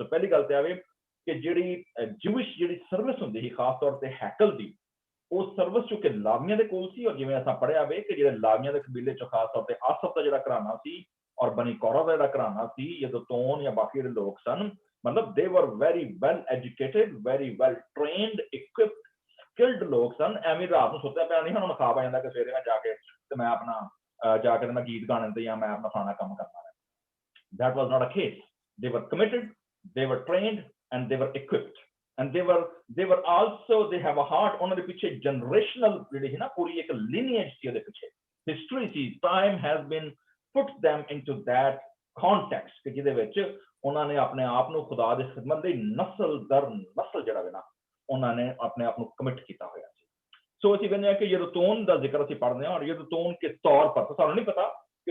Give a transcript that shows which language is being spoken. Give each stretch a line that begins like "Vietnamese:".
Punjabi: ਸੋ ਪਹਿਲੀ ਗੱਲ ਤੇ ਆਵੇ ਕਿ ਜਿਹੜੀ ਜਿਊਇਸ਼ ਜਿਹੜੀ ਸਰਵਿਸ ਹੁੰਦੀ ਸੀ ਖਾਸ ਤੌਰ ਤੇ ਹੈਕਲ ਦੀ, ਉਹ ਸਰਵਿਸ ਚੁੱਕੇ ਲਾਵੀਆਂ ਦੇ ਕੋਲ ਸੀ। ਔਰ ਜਿਵੇਂ ਅਸਾਂ ਪੜ੍ਹਿਆ ਵੇ ਕਿ ਜਿਹੜੇ ਲਾਵੀਆਂ ਦੇ ਕਬੀਲੇ ਚੋਂ ਖਾਸ ਤੌਰ ਤੇ ਆਸਫ ਦਾ ਜਿਹੜਾ ਘਰਾਣਾ ਸੀ ਔਰ ਬਨੀ ਕੌਰਾ ਦਾ ਜਿਹੜਾ ਘਰਾਣਾ ਸੀ, ਯਦੂਤੂਨ ਜਾਂ ਬਾਕੀ ਜਿਹੜੇ ਲੋਕ ਸਨ, ਮਤਲਬ ਦੇ ਵਰ
English: very well educated, very well trained,
Punjabi: ਇਕੁਇਪਡ, skilled ਲੋਕ ਸਨ। ਐਵੇਂ ਰਾਤ ਨੂੰ ਸੁੱਤਿਆ ਪਿਆ ਨਹੀਂ ਹੁਣ ਖਾਬ ਆ ਜਾਂਦਾ ਕਿ ਸਵੇਰੇ ਮੈਂ ਜਾ ਕੇ ਤੇ ਮੈਂ ਆਪਣਾ ਜਾ ਕੇ ਮੈਂ ਗੀਤ ਗਾਣੇ ਤੇ ਜਾਂ ਮੈਂ ਆਪਣਾ ਫਲਾਣਾ ਕੰਮ ਕਰਨਾ ਹੈ।
English: That was not a case. They were committed, they were trained and they were equipped. And they were also, they have a heart,
Punjabi: ਉਹਨਾਂ ਦੇ ਪਿੱਛੇ generational ਜਿਹੜੀ ਹੈ ਨਾ ਪੂਰੀ ਇੱਕ lineage ਸੀ ਉਹਦੇ ਪਿੱਛੇ, history ਸੀ।
English: Time has been put them into that context
Punjabi: ਕਿ ਜਿਹਦੇ ਵਿੱਚ ਉਹਨਾਂ ਨੇ ਆਪਣੇ ਆਪ ਨੂੰ ਖੁਦਾ ਦੀ ਖਿਦਮਤ ਲਈ ਨਸਲ ਦਰ ਨਸਲ ਜਿਹੜਾ ਵੇ ਨਾ ਉਹਨਾਂ ਨੇ ਆਪਣੇ ਆਪ ਨੂੰ ਕਮਿਟ ਕੀਤਾ ਹੋਇਆ ਸੀ। ਸੋ ਅਸੀਂ ਕਹਿੰਦੇ ਹਾਂ ਕਿ ਯਦੂਤੂਨ ਦਾ ਜ਼ਿਕਰ ਅਸੀਂ ਪੜ੍ਹਦੇ ਹਾਂ। ਔਰ ਯਦੂਤੂਨ ਕੇ ਤੌਰ ਪਰ ਸਾਨੂੰ ਨਹੀਂ ਪਤਾ ਕਿ